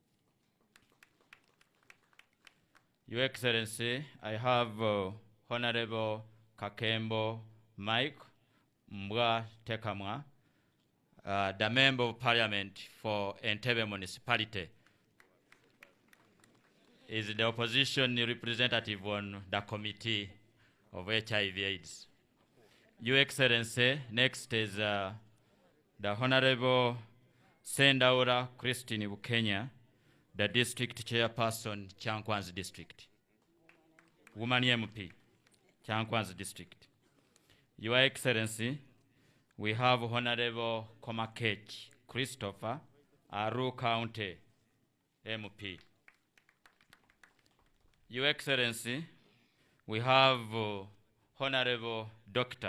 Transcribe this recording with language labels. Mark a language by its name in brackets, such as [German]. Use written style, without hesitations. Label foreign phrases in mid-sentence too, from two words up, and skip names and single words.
[English] Your Excellency, I have Honorable Kakembo Mike Mbwa Tekamwa, the Member of Parliament for Entebbe Municipality, is the opposition representative on the Committee of HIV/AIDS. Your Excellency, next is the Honorable Sendaura Christine Bukenya, the District Chairperson, Chankwanzi District. Woman MP, Chankwanzi District. Your Excellency, we have Honorable Komakech Christopher, Aru County MP. Your Excellency, we have Honorable Dr.